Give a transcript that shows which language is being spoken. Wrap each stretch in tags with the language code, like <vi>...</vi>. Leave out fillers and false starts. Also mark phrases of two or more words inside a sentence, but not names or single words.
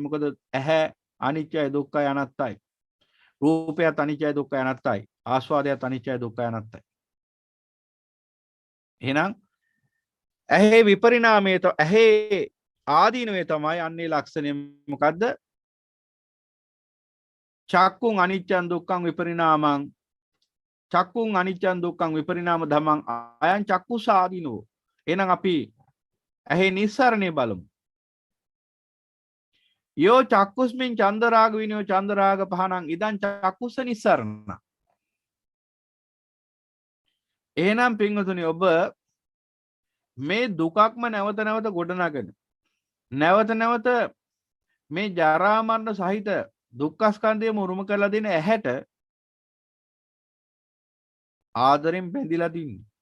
<si>මොකද ඇහැ අනිත්‍යයි දුක්ඛයි අනාත්තයි. රූපයත් අනිත්‍යයි දුක්ඛයි අනාත්තයි. ආස්වාදයත් අනිත්‍යයි දුක්ඛයි අනාත්තයි. එහෙනම් ඇහි විපරිණාමයේ ඇහි ආදීනවේ තමයි අන්නේ ලක්ෂණය මොකද්ද?</si> <pi>චක්කුං අනිච්චං දුක්ඛං විපරිණාමං චක්කුං අනිච්චං දුක්ඛං විපරිණාම ධම්මං අයං චක්කුසාදීනෝ.</pi> <si>එහෙනම් අපි ඇහි නිස්සරණේ බලමු.</si> <pi>යෝ චක්කුස්මින් චන්දරාග විනෝ චන්දරාග පහනං ඉදං චක්කුස නිස්සරණ.</pi> <si>එහෙනම් පින්වතුනි ඔබ මේ දුකක්ම නැවත නැවත ගොඩනගෙන නැවත නැවත මේ ජරා මරණ සහිත දුක්ඛ ස්කන්ධයම උරුම කරලා දෙන ඇහැට ආදරෙන් බැඳිලා තින්නේ.</si>